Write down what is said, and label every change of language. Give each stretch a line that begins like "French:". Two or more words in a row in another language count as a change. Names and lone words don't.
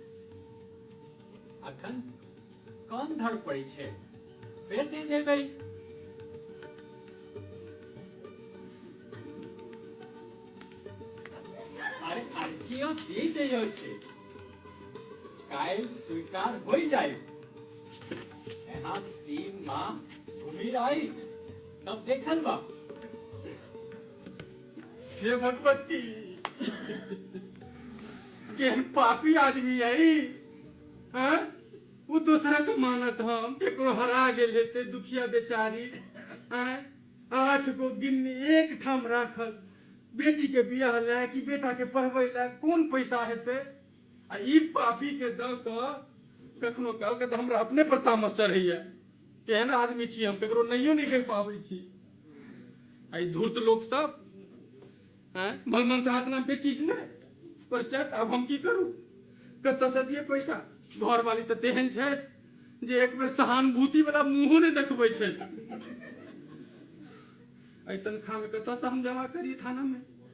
Maithili: अखन कौन धर पड़ी छै फेर दे देबै अरे अर्जियो दे दियो छै काल्हि स्वीकार होइ जाए यहाँ 3 माह घूमी रही तब देखल बा हे भगवती केहन पापी आदमी है हाँ वो दूसरा के मानत हम केकरो हरा गेल हेते दुखिया बेचारी हाँ 8 गो गिन्नी एक ठाम राखल बेटी के बियाह ला कि बेटा के पढ़बै ला कोन पैसा हेते आ ई पापी के द क कखनो काल के हमरा अपने पर तामस चढ़ैया केहन आदमी छी हम केकरो नहियो नहीं कहि पाबै छी आई धूर्त लोग सब हैं भगवान साथ नाम पे चीज ने पर चट अब हम की करू कत से दिए पैसा घर वाली तो तेहन छै जे एक बेर सहानुभूति वाला मुंहो ने देखबै छै ऐ तनखा में कत से हम जमा करी थाना में